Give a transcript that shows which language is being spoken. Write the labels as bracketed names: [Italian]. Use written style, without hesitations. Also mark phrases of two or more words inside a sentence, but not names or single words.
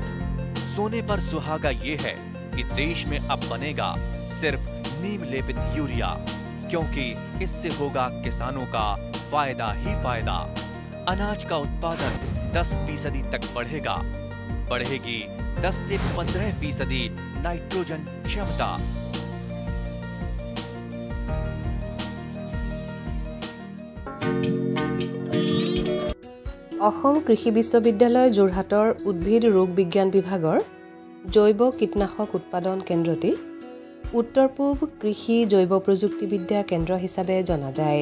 [Hindi] सोने पर सुहागा ये है कि देश में अब बनेगा सिर्फ नीम लेपित यूरिया, क्योंकि इससे होगा किसानों का फायदा ही फायदा। अनाज का उत्पादन 10% तक बढ़ेगा। बढ़ेगी 10 से 15% नाइट्रोजन क्षमता। [Assamese] অসম কৃষি বিশ্ববিদ্যালয় যোৰহাটৰ উদ্ভিদ ৰোগ বিজ্ঞান বিভাগৰ জৈৱ কীটনাশক উৎপাদন কেন্দ্ৰটি উত্তৰ পূব কৃষি জৈৱ প্ৰযুক্তিবিদ্যা কেন্দ্ৰ হিচাপে জনা যায়।